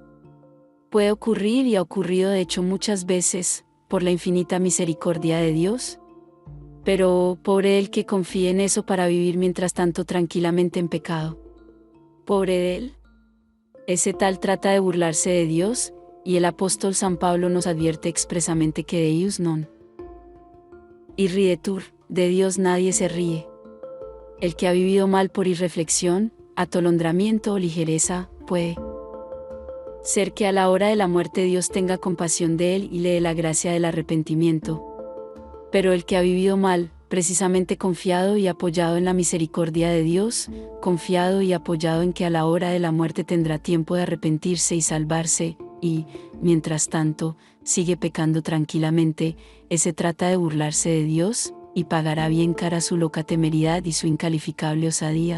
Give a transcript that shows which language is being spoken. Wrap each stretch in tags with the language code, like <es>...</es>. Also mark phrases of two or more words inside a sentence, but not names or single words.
<es>Puede ocurrir y ha ocurrido de hecho muchas veces, por la infinita misericordia de Dios. Pero pobre el que confíe en eso para vivir mientras tanto tranquilamente en pecado. Pobre de él. Ese tal trata de burlarse de Dios, y el apóstol San Pablo nos advierte expresamente que</es> <la>Deus non irridetur,</la> <es>de Dios nadie se ríe. El que ha vivido mal por irreflexión, atolondramiento o ligereza, puede ser que a la hora de la muerte Dios tenga compasión de él y le dé la gracia del arrepentimiento. Pero el que ha vivido mal, precisamente confiado y apoyado en la misericordia de Dios, confiado y apoyado en que a la hora de la muerte tendrá tiempo de arrepentirse y salvarse, y, mientras tanto, sigue pecando tranquilamente, ese trata de burlarse de Dios, y pagará bien cara su loca temeridad y su incalificable osadía.</es>